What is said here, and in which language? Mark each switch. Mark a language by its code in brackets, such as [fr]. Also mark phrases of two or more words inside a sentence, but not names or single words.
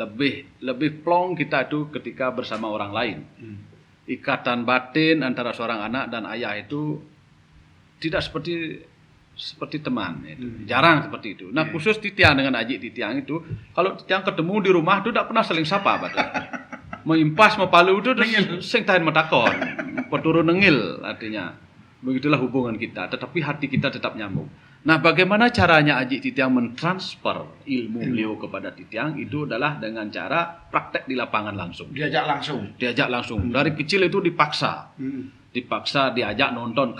[id] Lebih plong kita itu ketika bersama orang lain. Ikatan batin antara seorang anak dan ayah itu tidak seperti teman itu. Jarang seperti itu. Nah, khusus Titiang dengan Aji Titiang itu, kalau Titiang ketemu di rumah itu tidak pernah saling sapa, Pak. [ban] Meimpas mepalu itu sing tahan metakon. Peturu nengil artinya. [id] Begitulah hubungan kita, tetapi hati kita tetap nyambung. Nah, bagaimana caranya Aji Titiang mentransfer ilmu beliau kepada Titiang itu adalah dengan cara praktek di lapangan langsung. Diajak langsung. Dari kecil itu dipaksa. Dipaksa diajak nonton.